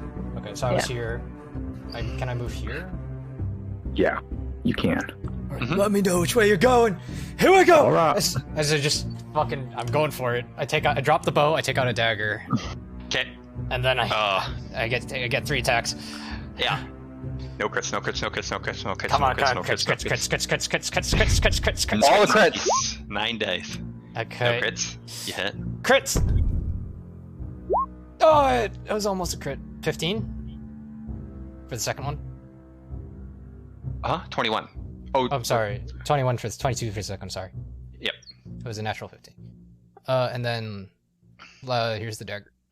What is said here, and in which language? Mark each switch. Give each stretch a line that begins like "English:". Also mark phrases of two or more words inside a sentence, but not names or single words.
English: Okay, so I was here. Can I move here? Yeah, you can. Let me know which way you're going. Here we go. All right. As I just fucking, I'm going for it. I drop the bow. I take out a dagger, Okay. and then I get 3 attacks. Yeah. No crits, no crits, no crits, no crits, no crits. Come no on, crits, crits, no crits, crits, crits, no crits, crits, crits, crits, crits, crits, crits, All the crits. crits. 9 dice. Okay. No crits. You hit. Crits. Oh, it was almost a crit. 15 for the second one. 21. Oh, I'm sorry. 21 for 22 for the second. I'm sorry. Yep. It was a natural 15. And then here's the dagger.